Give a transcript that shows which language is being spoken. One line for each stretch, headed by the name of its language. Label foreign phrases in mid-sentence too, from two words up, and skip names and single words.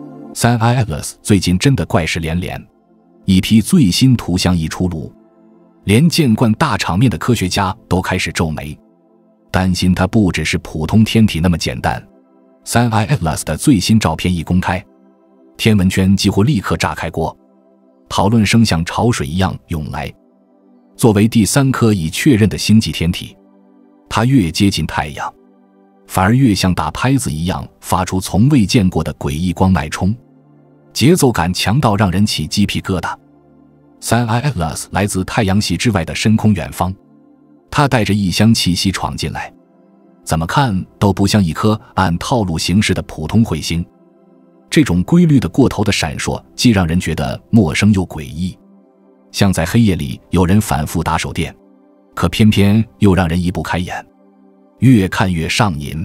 Chinese: 3I Atlas 最近真的怪事连连，一批最新图像一出炉，连見慣大場面的科學家都開始皺眉，擔心它不只是普通天體那麼簡單。3I Atlas 的最新照片一公開，天文圈幾乎立刻炸開鍋，討論聲像潮水一樣湧來。作為第3顆已確認的星際天體，它越接近太陽，反而越像打拍子一樣發出從未見過的詭異光脈衝，節奏感強到讓人起雞皮疙瘩。3I Atlas 來自太陽系之外的深空遠方，它帶着異鄉氣息闖進來，怎麼看都不像一顆按套路行事的普通彗星。這種規律的過頭的閃爍，既讓人覺得陌生又詭異，像在黑夜裡有人反覆打手電，可偏偏又讓人移不開眼，越看越上癮。